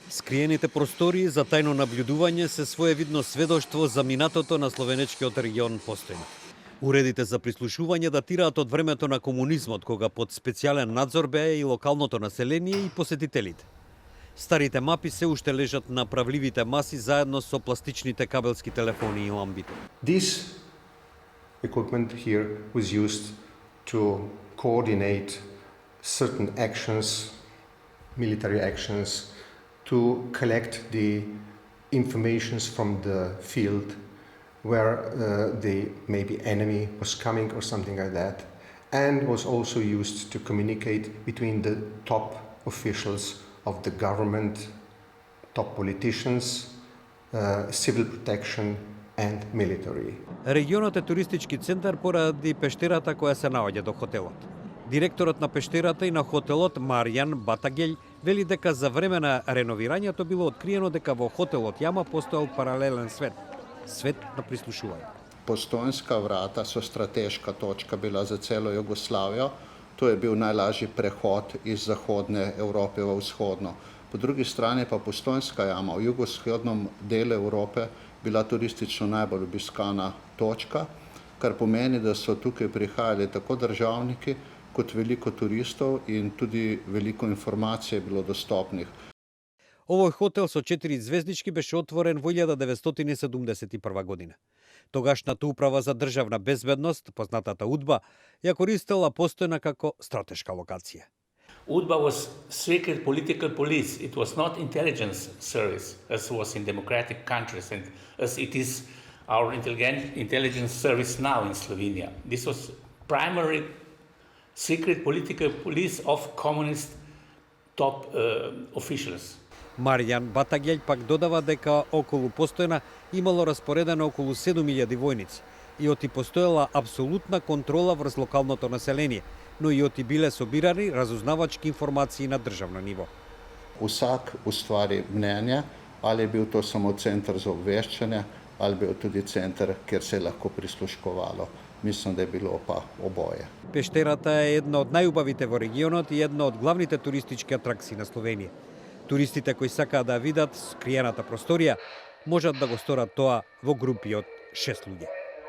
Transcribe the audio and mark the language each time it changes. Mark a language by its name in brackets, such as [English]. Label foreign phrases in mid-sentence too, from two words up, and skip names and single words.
[Macedonian] Скриените простории за тајно наблюдување се своевидно сведоштво за минатото на словенечкиот регион Постојна. Уредите за прислушување датираат од времето на комунизмот, кога под специјален надзор беа и локалното население и посетителите. Старите мапи се уште лежат на правливите маси заедно со пластичните кабелски телефони и ламбите. [English] This equipment here was used to coordinate certain actions, military actions, to collect the informations from the field where the maybe enemy was coming or something like that, and was also used to communicate between the top officials of the government, top politicians, civil protection and military. [Macedonian] Регионот е туристички центар поради пештерата која се наоѓа до хотелот. Директорот на пештерата и на хотелот Маријан Батагељ вели дека за време на реновирањето било откриено дека во хотелот Јама постоел паралелен свет, свет на прислушување. [Slovenian] Postojnska vrata so strateška točka bila za celo Jugoslavijo. To je bil najlažji prehod iz zahodne Evrope v vzhodno. Po drugi strani pa Postojnska jama v jugovzhodnem delu Evrope bila turistično najbolj obiskana točka, kar pomeni, da so tukaj prihajali tako državniki kot veliko turistov in tudi veliko informacije je bilo dostopnih. [Macedonian] Овој хотел со 4 звездички беше отворен во 1971 година. Тогашната управа за државна безбедност, познатата УДБА, ја користела Постојна како стратешка локација. [English] UDBA was secret political police. It was not intelligence service as was in democratic countries and as it is our intelligence service now in Slovenia. This was primary secret political police of communist top officials. [Macedonian] Маријан Батагељ пак додава дека околу Постојна имало распоредено околу 7000 војници и оти постоела апсолутна контрола врз локалното население, но и оти биле собирани разузнавачки информации на државно ниво. [Slovenian] Vsak ustvari mnenje, ali je bil to samo center za obveščanje, ali bil tudi center, kjer se je lahko prisluškovalo. Mislim, da je bilo pa oboje. [Macedonian] Пештерата е една од најубавите во регионот и една од главните туристички атракции на Словенија. Туристите кои сакаат да видат скриената просторија можат да го сторат тоа во групи од 6 луѓе.